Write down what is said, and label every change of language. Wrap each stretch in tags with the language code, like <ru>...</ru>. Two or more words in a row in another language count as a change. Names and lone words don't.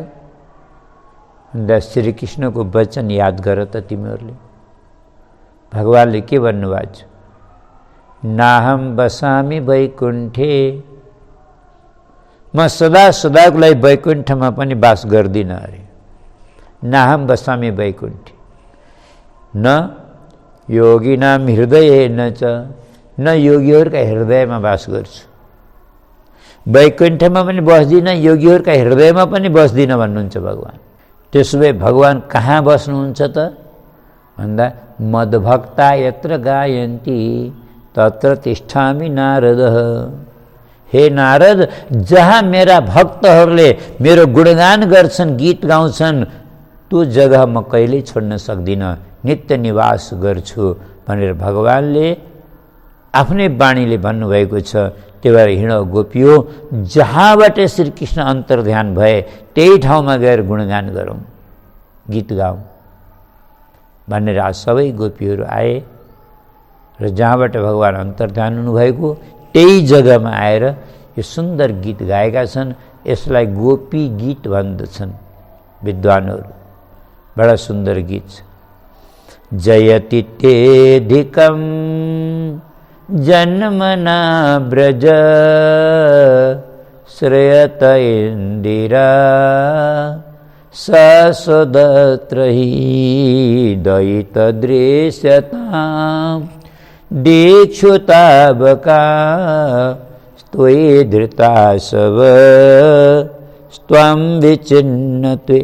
<ne>भन्दा श्रीकृष्णको वचन याद गर त तिमीहरूले। भगवानले के भन्नुभएको छ?</ne> <sa>नाहम बसामी वैकुण्ठे,</sa> <ne>म सदा सदाको लागि वैकुण्ठमा पनि वास गर्दिनँ अरे।</ne> <sa>नाहम बसामी वैकुण्ठे न योगिनाम हृदय न च,</sa> <ne>न योगीहरूका हृदयमा वास गर्छु। वैकुण्ठमा पनि बस्दिनँ, योगीहरूका हृदयमा पनि बस्दिनँ भन्नुहुन्छ भगवान। त्यसो भए भगवान कहाँ बस्नुहुन्छ त?</ne> <sa>भन्दा मद्भक्ता यत्र गायन्ति तत्र तिष्ठामि नारद।</sa> <ne>हे नारद, जहाँ मेरा भक्तहरूले मेरो गुणगान गर्छन्, गीत गाउँछन्, त्यो जग्गा म कहिल्यै छोड्न सक्दिनँ, नित्य निवास गर्छु भनेर भगवानले आफ्नै बाणीले भन्नुभएको छ। त्यही भएर हिँड गोपियो, जहाँबाट श्रीकृष्ण अन्तर्ध्यान भए त्यही ठाउँमा गएर गुणगान गरौँ, गीत गाउँ भनेर आज सबै गोपीहरू आए र जहाँबाट भगवान अन्तर्ध्यान हुनुभएको त्यही जग्गामा आएर यो सुन्दर गीत गाएका छन्। यसलाई गोपी गीत भन्दछन् विद्वानहरू। बडा सुन्दर गीत छ।</ne> <sa>जयति तेधिकं जन्मना ब्रज श्रेयत इन्दिरा ससदत्रहि दयितदृश्यताम् दीक्षुताबका त्वयि धृताशव त्वं विचिन्नते।</sa>